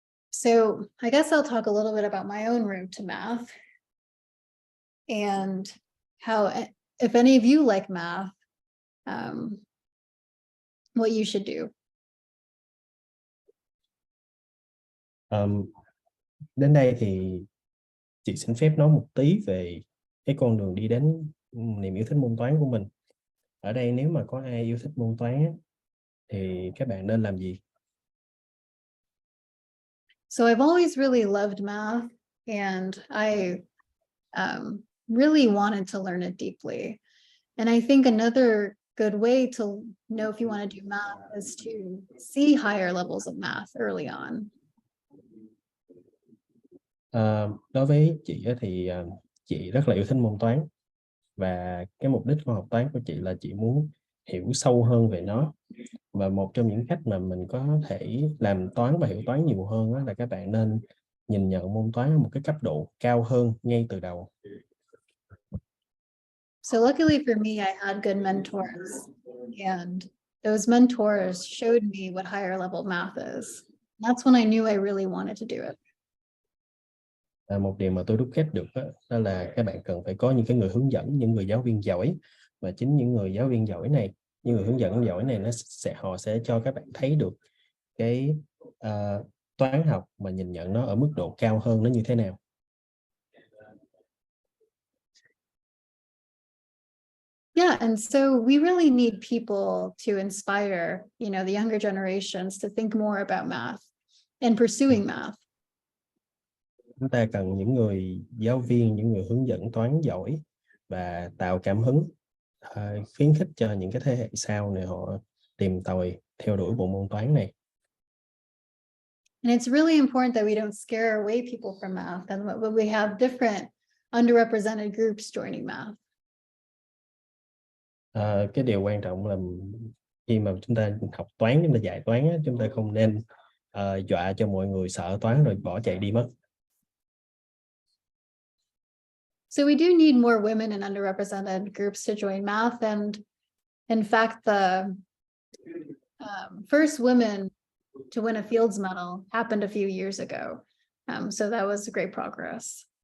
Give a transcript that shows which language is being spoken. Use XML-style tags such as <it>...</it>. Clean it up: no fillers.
<en>So I guess I'll talk a little bit about my own route to math and how, if any of you like math, what you should do.</en> <vi>Đến đây thì chị xin phép nói một tí về cái con đường đi đến niềm yêu thích môn toán của mình. Ở đây nếu mà có ai yêu thích môn toán thì các bạn nên làm gì?</vi> <en>So I've always really loved math, and I really wanted to learn it deeply. And I think another good way to know if you want to do math is to see higher levels of math early on.</en> <vi>Đối với chị thì chị rất là yêu thích môn toán, và cái mục đích của học toán của chị là chị muốn hiểu sâu hơn về nó. Và một trong những cách mà mình có thể làm toán và hiểu toán nhiều hơn là các bạn nên nhìn nhận môn toán ở một cái cấp độ cao hơn ngay từ đầu.</vi> <en>So luckily for me, I had good mentors, and those mentors showed me what higher level math is. That's when I knew I really wanted to do it.</en> <vi>Một điều mà tôi đúc kết được đó là các bạn cần phải có những cái người hướng dẫn, những người giáo viên giỏi, và chính những người giáo viên giỏi này, những người hướng dẫn giỏi này họ sẽ cho các bạn thấy được cái toán học mà nhìn nhận nó ở mức độ cao hơn nó như thế nào.</vi> <en>Yeah, and so we really need people to inspire, the younger generations to think more about math and pursuing math.</en> <vi>Chúng ta cần những người giáo viên, những người hướng dẫn toán giỏi và tạo cảm hứng, khuyến khích cho những cái thế hệ sau này họ tìm tòi theo đuổi bộ môn toán này.</vi> <en>And it's really important that we don't scare away people from math, and when we have different underrepresented groups joining math.</en> <vi>Cái điều quan trọng là khi mà chúng ta học toán, chúng ta dạy toán, chúng ta không nên dọa cho mọi người sợ toán rồi bỏ chạy đi mất.</vi> <en>So we do need more women in underrepresented groups to join math, and in fact, the first women to win a Fields Medal happened a few years ago. So that was great progress.</en>